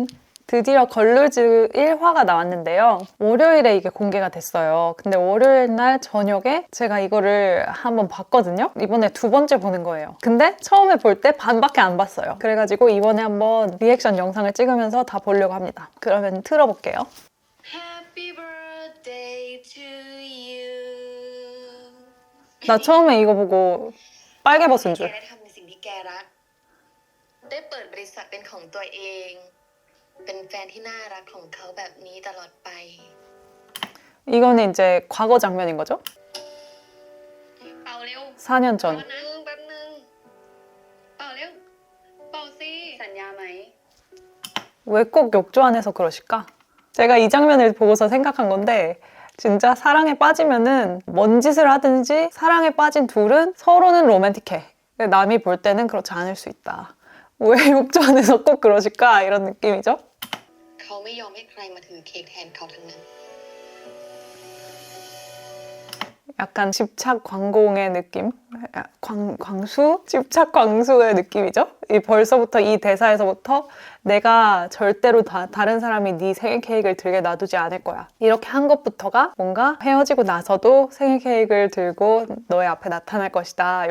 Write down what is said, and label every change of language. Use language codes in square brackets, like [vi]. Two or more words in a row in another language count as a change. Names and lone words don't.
[ko] 드디어 걸루즈 1화가 나왔는데요. 월요일에 이게 공개가 됐어요. 근데 월요일 날 저녁에 제가 이거를 한번 봤거든요. 이번에 두 번째 보는 거예요. 근데 처음에 볼 때 반밖에 안 봤어요. 그래가지고 이번에 한번 리액션 영상을 찍으면서 다 보려고 합니다. 그러면 틀어볼게요. [en] Happy birthday to you. [ko] 나 처음에 이거 보고 빨개 벗은 줄. [th] แกได้ทำในสิ่งที่แกรักได้เปิดบริษัทเป็นของตัวเองเป็นแฟนที่น่ารักของเขาแบบนี้ตลอดไป [ko] 이거는 이제 과거 장면인 거죠? [th] เป่าเร็ว [ko] 4년 [th] เป่า [ko] 전. [th] นะแป๊บนึงเป่าเร็วเป่าสิสัญญาไหม [ko] 왜 꼭 욕조 안에서 그러실까? 제가 이 장면을 보고서 생각한 건데 진짜 사랑에 빠지면은 뭔 짓을 하든지 사랑에 빠진 둘은 서로는 로맨틱해. 근데 남이 볼 때는 그렇지 않을 수 있다. 왜 욕조 안에서 꼭 그러실까? 이런 느낌이죠? [th] เขาไม่ยอมให้ใครมาถือเค้กแทนเขาทั้งนั้น [ko] 약간 집착 광공의 느낌? 광수? 집착 광수의 느낌이죠? 벌써부터 이 대사에서부터 내가 절대로 다른 사람이 네 생일 케이크를 들게 놔두지 않을 거야. 이렇게 한 것부터가 뭔가 헤어지고 나서도 생일 케이크를 들고 너의 앞에 나타날 것이다.